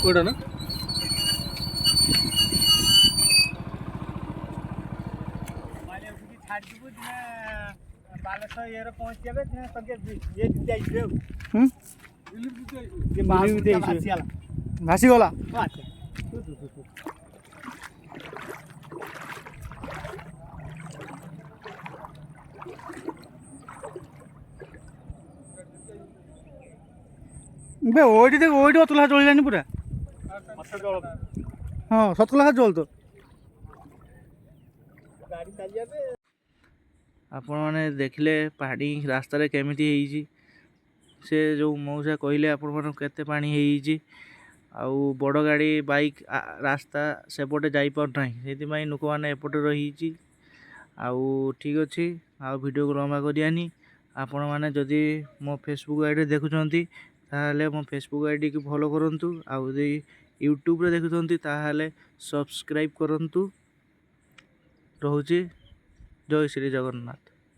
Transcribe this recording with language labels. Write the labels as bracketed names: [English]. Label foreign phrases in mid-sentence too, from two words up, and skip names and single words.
[Odia] କୋଉଟା ନା ଛାଡ଼ିଯିବୁ ଦିନେ ବାଲେଶ୍ୱର ଇଏରେ ପହଞ୍ଚିବେ ଦିନେ ଇଏ ଯାଇଯିବେ ଆଉ ଭାସିଗଲା ବେ ଓଇଟି ଦେଖ ଓଇଟି ଅତ ଲାଖ ଚଲିଲାନି ପୁରା ହଁ 7 ଲାଖ ଜଳ ତ ଆପଣମାନେ ଦେଖିଲେ ପାଣି ରାସ୍ତାରେ କେମିତି ହେଇଛି ସେ ଯେଉଁ ମଉସା କହିଲେ ଆପଣମାନଙ୍କୁ କେତେ ପାଣି ହେଇଛି ଆଉ ବଡ଼ ଗାଡ଼ି ବାଇକ୍ ରାସ୍ତା ସେପଟେ ଯାଇପାରୁନାହିଁ ସେଥିପାଇଁ ଲୋକମାନେ ଏପଟେ ରହିଛି ଆଉ ଠିକ୍ ଅଛି ଆଉ ଭିଡ଼ିଓକୁ ଲମ୍ବା କରିବାନି ଆପଣମାନେ ଯଦି ମୋ ଫେସବୁକ୍ ଆଇଡ଼ି ଦେଖୁଛନ୍ତି ତାହେଲେ ମୋ ଫେସବୁକ୍ ଆଇଡ଼ିକୁ ଫଲୋ କରନ୍ତୁ ଆଉ ଯଦି ୟୁଟ୍ୟୁବରେ ଦେଖୁଛନ୍ତି ତାହେଲେ ସବସ୍କ୍ରାଇବ୍ କରନ୍ତୁ ରହୁଛି ଜୟ ଶ୍ରୀ ଜଗନ୍ନାଥ।